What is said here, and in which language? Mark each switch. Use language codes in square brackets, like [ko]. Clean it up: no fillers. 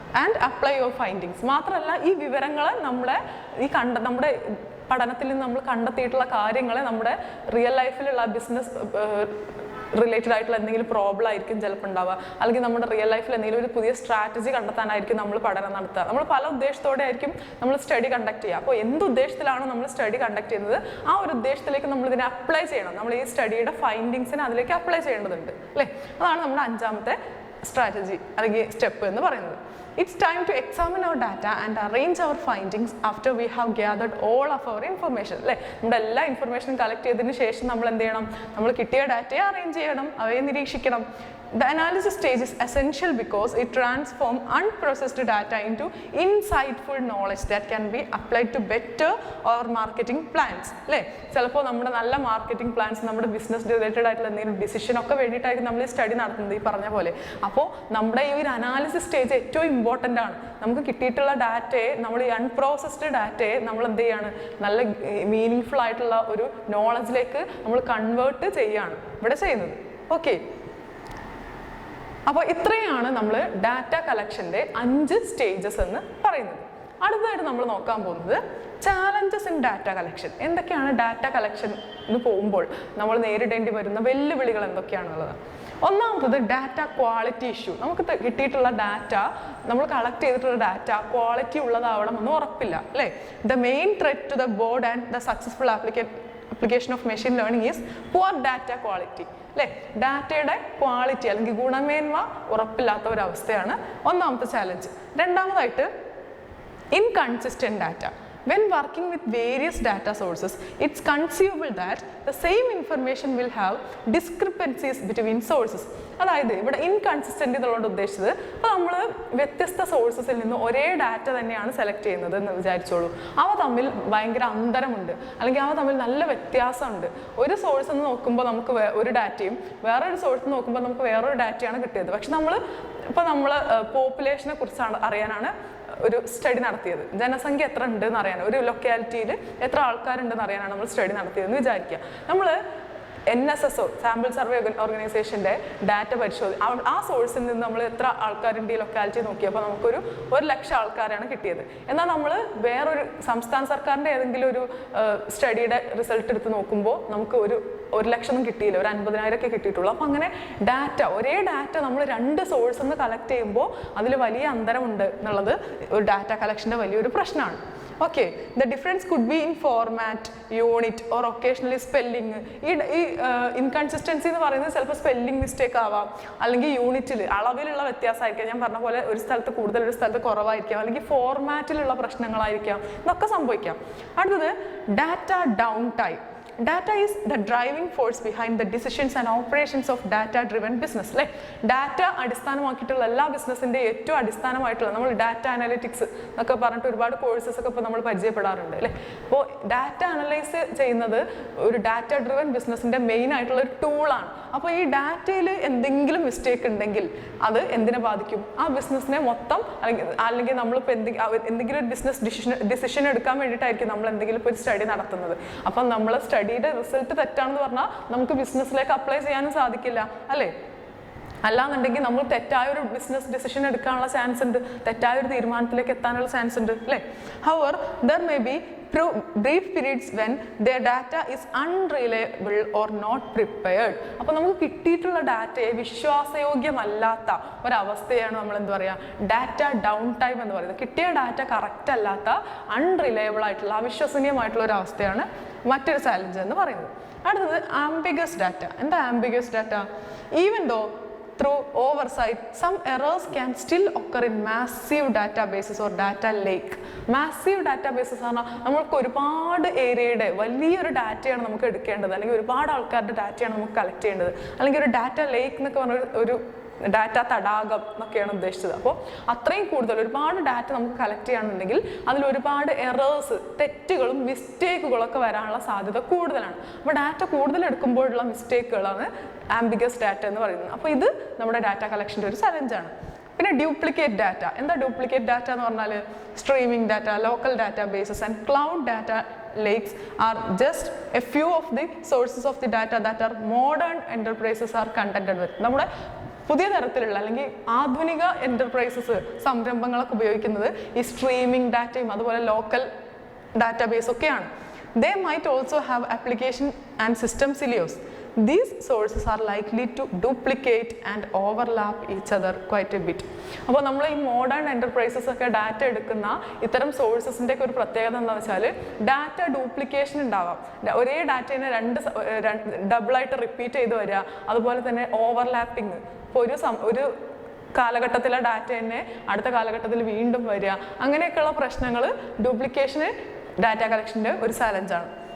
[en] And apply your findings. [ml] മാത്രമല്ല ഈ വിവരങ്ങൾ നമ്മുടെ നമ്മുടെ പഠനത്തിൽ നിന്ന് നമ്മൾ കണ്ടെത്തിയിട്ടുള്ള കാര്യങ്ങളെ നമ്മുടെ റിയൽ ലൈഫിലുള്ള ബിസിനസ് റിലേറ്റഡ് ആയിട്ടുള്ള എന്തെങ്കിലും പ്രോബ്ലം ആയിരിക്കും ചിലപ്പോൾ ഉണ്ടാവുക, അല്ലെങ്കിൽ നമ്മുടെ റിയൽ ലൈഫിൽ എന്തെങ്കിലും ഒരു പുതിയ സ്ട്രാറ്റജി കണ്ടെത്താനായിരിക്കും നമ്മൾ പഠനം നടത്തുക. നമ്മൾ പല ഉദ്ദേശത്തോടെ ആയിരിക്കും നമ്മൾ സ്റ്റഡി കണ്ടക്ട് ചെയ്യുക. അപ്പോൾ എന്ത് ഉദ്ദേശത്തിലാണോ നമ്മൾ സ്റ്റഡി കണ്ടക്ട് ചെയ്യുന്നത് ആ ഒരു ഉദ്ദേശത്തിലേക്ക് നമ്മൾ ഇതിനെ അപ്ലൈ ചെയ്യണം. നമ്മൾ ഈ സ്റ്റഡിയുടെ ഫൈൻഡിങ്സിനെ അതിലേക്ക് അപ്ലൈ ചെയ്യേണ്ടതുണ്ട് അല്ലേ. അതാണ് നമ്മുടെ അഞ്ചാമത്തെ സ്ട്രാറ്റജി അല്ലെങ്കിൽ സ്റ്റെപ്പ് എന്ന് പറയുന്നത്. [en] It's time to examine our data and arrange our findings after we have gathered all of our information. [ml] അല്ലേ, നമ്മുടെ എല്ലാ ഇൻഫർമേഷനും കളക്ട് ചെയ്തതിന് ശേഷം നമ്മൾ എന്ത് ചെയ്യണം? നമ്മൾ കിട്ടിയ ഡാറ്റയെ അറേഞ്ച് ചെയ്യണം, അവയെ നിരീക്ഷിക്കണം. [en] The analysis stage is essential because it transforms unprocessed data into insightful knowledge that can be applied to better our marketing plans. [ml] അല്ലേ, ചിലപ്പോൾ നമ്മുടെ നല്ല മാർക്കറ്റിംഗ് പ്ലാൻസ്, നമ്മുടെ ബിസിനസ് റിലേറ്റഡ് ആയിട്ടുള്ള എന്തെങ്കിലും ഡിസിഷനൊക്കെ വേണ്ടിയിട്ടായിരിക്കും നമ്മൾ ഈ സ്റ്റഡി നടത്തുന്നത് ഈ പറഞ്ഞ പോലെ. അപ്പോൾ നമ്മുടെ ഈ ഒരു അനാലിസിസ് സ്റ്റേജ് ഏറ്റവും ഇമ്പോർട്ടൻ്റ് ആണ്. നമുക്ക് കിട്ടിയിട്ടുള്ള ഡാറ്റയെ, നമ്മൾ ഈ അൺപ്രോസസ്ഡ് ഡാറ്റയെ നമ്മൾ എന്ത് ചെയ്യാണ്? നല്ല മീനിങ് ഫുൾ ആയിട്ടുള്ള ഒരു നോളജിലേക്ക് നമ്മൾ കൺവേർട്ട് ചെയ്യുകയാണ് ഇവിടെ ചെയ്യുന്നത്. ഓക്കെ, അപ്പോൾ ഇത്രയാണ് നമ്മൾ ഡാറ്റ കളക്ഷൻ്റെ 5 സ്റ്റേജസ് എന്ന് പറയുന്നത്. അടുത്തതായിട്ട് നമ്മൾ നോക്കാൻ പോകുന്നത് [en] Challenges in data collection. [ml] എന്തൊക്കെയാണ് ഡാറ്റ കളക്ഷന് പോകുമ്പോൾ നമ്മൾ നേരിടേണ്ടി വരുന്ന വെല്ലുവിളികൾ എന്തൊക്കെയാണുള്ളത്? ഒന്നാമത്തത് ഡാറ്റ ക്വാളിറ്റി ഇഷ്യൂ. നമുക്ക് കിട്ടിയിട്ടുള്ള ഡാറ്റ, നമ്മൾ കളക്ട് ചെയ്തിട്ടുള്ള ഡാറ്റ ക്വാളിറ്റി ഉള്ളതാവണം എന്ന് ഉറപ്പില്ല അല്ലേ. [en] The main threat to the board and the successful application of machine learning is poor data quality. [ml] അല്ലേ, ഡാറ്റയുടെ ക്വാളിറ്റി അല്ലെങ്കിൽ ഗുണമേന്മ ഉറപ്പില്ലാത്ത ഒരവസ്ഥയാണ് ഒന്നാമത്തെ ചാലഞ്ച്. രണ്ടാമതായിട്ട് inconsistent data. [en] when working with various data sources, it's conceivable that the same information will have discrepancies between sources. [ml] അതായത് ഇവിടെ inconsistent എന്നുള്ളത് ഉദ്ദേശിച്ചത് ഇപ്പോൾ നമ്മൾ വ്യത്യസ്ത സോഴ്സസിൽ നിന്ന് ഒരേ ഡാറ്റ തന്നെയാണ് സെലക്ട് ചെയ്യുന്നത് എന്ന് വിചാരിച്ചോളൂ. അവ തമ്മിൽ ഭയങ്കര അന്തരമുണ്ട്, അല്ലെങ്കിൽ അവ തമ്മിൽ നല്ല വ്യത്യാസമുണ്ട്. ഒരു സോഴ്സിൽ നിന്ന് നോക്കുമ്പോൾ നമുക്ക് ഒരു ഡാറ്റയും വേറൊരു സോഴ്സിൽ നിന്ന് നോക്കുമ്പോൾ നമുക്ക് വേറൊരു ഡാറ്റയാണ് കിട്ടിയത്. പക്ഷെ നമ്മൾ പോപ്പുലേഷനെ കുറിച്ചാണ് അറിയാനാണ് ഒരു സ്റ്റഡി നടത്തിയത്. ജനസംഖ്യ എത്ര ഉണ്ടെന്ന് അറിയാൻ, ഒരു ലൊക്കാലിറ്റിയിൽ എത്ര ആൾക്കാരുണ്ടെന്ന് അറിയാനാണ് നമ്മൾ സ്റ്റഡി നടത്തിയതെന്ന് വിചാരിക്കുക. നമ്മൾ NSSO സാമ്പിൾ സർവേ ഓർഗനൈസേഷൻ്റെ ഡാറ്റ ആ സോഴ്സിൽ നിന്ന് നമ്മൾ എത്ര ആൾക്കാരുണ്ട് ഈ ലൊക്കാലിറ്റി നോക്കിയപ്പോൾ നമുക്കൊരു 100,000 ആൾക്കാരാണ് കിട്ടിയത്. എന്നാൽ നമ്മൾ വേറൊരു സംസ്ഥാന സർക്കാരിൻ്റെ ഏതെങ്കിലും ഒരു സ്റ്റഡിയുടെ റിസൾട്ട് എടുത്ത് നോക്കുമ്പോൾ നമുക്ക് 1,00,000 കിട്ടിയില്ല, ഒരു 50,000 കിട്ടിയിട്ടുള്ളൂ. അപ്പം അങ്ങനെ ഒരേ ഡാറ്റ നമ്മൾ 2 സോഴ്സിൽ നിന്ന് കളക്ട് ചെയ്യുമ്പോൾ അതിൽ വലിയ അന്തരമുണ്ട് എന്നുള്ളത് ഒരു ഡാറ്റ കളക്ഷൻ്റെ വലിയൊരു പ്രശ്നമാണ്. [en] Okay, the difference could be in format, unit or occasionally spelling. [ml] ഈ ഇൻകൺസിസ്റ്റൻസി എന്ന് പറയുന്നത് ചിലപ്പോൾ സ്പെല്ലിംഗ് മിസ്റ്റേക്ക് ആവാം, അല്ലെങ്കിൽ യൂണിറ്റിൽ അളവിലുള്ള വ്യത്യാസമായിരിക്കാം. ഞാൻ പറഞ്ഞ പോലെ ഒരു സ്ഥലത്ത് കൂടുതൽ ഒരു സ്ഥലത്ത് കുറവായിരിക്കാം, അല്ലെങ്കിൽ ഫോർമാറ്റിലുള്ള പ്രശ്നങ്ങളായിരിക്കാം, ഇതൊക്കെ സംഭവിക്കാം. അടുത്തത് data down time. [en] Data is the driving force behind the decisions and operations of data-driven business. [ml] അല്ലേ, ഡാറ്റ അടിസ്ഥാനമാക്കിയിട്ടുള്ള എല്ലാ ബിസിനസ്സിൻ്റെ ഏറ്റവും അടിസ്ഥാനമായിട്ടുള്ള നമ്മൾ ഡാറ്റ അനലിറ്റിക്സ് എന്നൊക്കെ പറഞ്ഞിട്ട് ഒരുപാട് കോഴ്സസ് ഒക്കെ ഇപ്പോൾ നമ്മൾ പരിചയപ്പെടാറുണ്ട് അല്ലേ. അപ്പോൾ ഡാറ്റ അനലൈസ് ചെയ്യുന്നത് ഒരു ഡാറ്റ ഡ്രിവൻ ബിസിനസ്സിൻ്റെ മെയിൻ ആയിട്ടുള്ള ഒരു ടൂളാണ്. അപ്പോൾ ഈ ഡാറ്റയിൽ എന്തെങ്കിലും മിസ്റ്റേക്ക് ഉണ്ടെങ്കിൽ അത് എന്തിനെ ബാധിക്കും? ആ ബിസിനസ്സിനെ മൊത്തം, അല്ലെങ്കിൽ നമ്മളിപ്പോൾ എന്തെങ്കിലും ഒരു ബിസിനസ് ഡിസിഷൻ എടുക്കാൻ വേണ്ടിയിട്ടായിരിക്കും നമ്മൾ എന്തെങ്കിലും ഇപ്പോൾ ഒരു സ്റ്റഡി നടത്തുന്നത്. അപ്പം നമ്മൾ സ്റ്റഡിയുടെ റിസൾട്ട് തെറ്റാണെന്ന് പറഞ്ഞാൽ നമുക്ക് ബിസിനസ്സിലേക്ക് അപ്ലൈ ചെയ്യാനും സാധിക്കില്ല അല്ലേ. അല്ലാന്നുണ്ടെങ്കിൽ നമ്മൾ തെറ്റായ ഒരു ബിസിനസ് ഡിസിഷൻ എടുക്കാനുള്ള ചാൻസ് ഉണ്ട്, തെറ്റായ ഒരു തീരുമാനത്തിലേക്ക് എത്താനുള്ള ചാൻസ് ഉണ്ട് അല്ലേ. [en] However, there may be brief periods when their data is unreliable or not prepared. [ml] അപ്പോൾ നമുക്ക് കിട്ടിയിട്ടുള്ള ഡാറ്റയെ വിശ്വാസയോഗ്യമല്ലാത്ത ഒരവസ്ഥയാണ് നമ്മൾ എന്ത് പറയുക, ഡാറ്റ ഡൗൺ ടൈം എന്ന് പറയുന്നത്. കിട്ടിയ ഡാറ്റ കറക്റ്റ് അല്ലാത്ത അൺറിലയബിൾ ആയിട്ടുള്ള അവിശ്വസനീയമായിട്ടുള്ള ഒരു അവസ്ഥയാണ് മറ്റൊരു ചാലഞ്ച് എന്ന് പറയുന്നത്. അടുത്തത് ആംബിഗസ് ഡാറ്റ. എന്താ ambiguous data? [en] Even though through oversight, some errors can still occur in massive databases or data lake. [ml] Massive databases ആണ് നമ്മൾക്ക് ഒരുപാട് ഏരിയയുടെ വലിയൊരു ഡാറ്റയാണ് നമുക്ക് എടുക്കേണ്ടത്, അല്ലെങ്കിൽ ഒരുപാട് ആൾക്കാരുടെ ഡാറ്റയാണ് നമുക്ക് കളക്ട് ചെയ്യേണ്ടത്, അല്ലെങ്കിൽ ഒരു ഡാറ്റ ലേക്ക് എന്നൊക്കെ പറഞ്ഞ ഒരു ഡാറ്റ തടാകം എന്നൊക്കെയാണ് ഉദ്ദേശിച്ചത്. അപ്പോൾ അത്രയും കൂടുതൽ ഒരുപാട് ഡാറ്റ നമുക്ക് കളക്ട് ചെയ്യുകയാണെന്നുണ്ടെങ്കിൽ അതിൽ ഒരുപാട് എറേഴ്സ്, തെറ്റുകളും മിസ്റ്റേക്കുകളൊക്കെ വരാനുള്ള സാധ്യത കൂടുതലാണ്. അപ്പോൾ ഡാറ്റ കൂടുതൽ എടുക്കുമ്പോഴുള്ള മിസ്റ്റേക്കുകളാണ് ആംബിഗസ് ഡാറ്റ എന്ന് പറയുന്നത്. അപ്പോൾ ഇത് നമ്മുടെ ഡാറ്റ കളക്ഷൻ്റെ ഒരു ചലഞ്ചാണ്. പിന്നെ ഡ്യൂപ്ലിക്കേറ്റ് ഡാറ്റ. എന്താ ഡ്യൂപ്ലിക്കേറ്റ് ഡാറ്റ എന്ന് പറഞ്ഞാൽ? [en] Streaming data, local databases and cloud data lakes are just a few of the sources of the data that are modern enterprises are contented with. [ml] നമ്മുടെ പുതിയ തരത്തിലുള്ള അല്ലെങ്കിൽ ആധുനിക എൻ്റർപ്രൈസസ് സംരംഭങ്ങളൊക്കെ ഉപയോഗിക്കുന്നത് ഈ സ്ട്രീമിംഗ് ഡാറ്റയും അതുപോലെ ലോക്കൽ ഡാറ്റാബേസ് ഒക്കെയാണ്. [en] They might also have application and system silos. These sources are likely to duplicate and overlap each other quite a bit. [ml] അപ്പോൾ നമ്മൾ ഈ മോഡേൺ എൻ്റർപ്രൈസസ് ഒക്കെ ഡാറ്റ എടുക്കുന്ന ഇത്തരം സോഴ്സസിൻ്റെ ഒക്കെ ഒരു പ്രത്യേകത എന്താണെന്ന് വെച്ചാൽ ഡാറ്റ ഡ്യൂപ്ലിക്കേഷൻ ഉണ്ടാവാം. ഒരേ ഡാറ്റേനെ ഡബിളായിട്ട് റിപ്പീറ്റ് ചെയ്ത് വരിക, അതുപോലെ തന്നെ ഓവർലാപ്പിംഗ്. ഇപ്പോൾ ഒരു കാലഘട്ടത്തിലെ ഡാറ്റ തന്നെ അടുത്ത കാലഘട്ടത്തിൽ വീണ്ടും വരിക, അങ്ങനെയൊക്കെയുള്ള പ്രശ്നങ്ങൾ ഡ്യൂപ്ലിക്കേഷന് ഡാറ്റ കളക്ഷൻ്റെ ഒരു ചാലഞ്ചാണ്.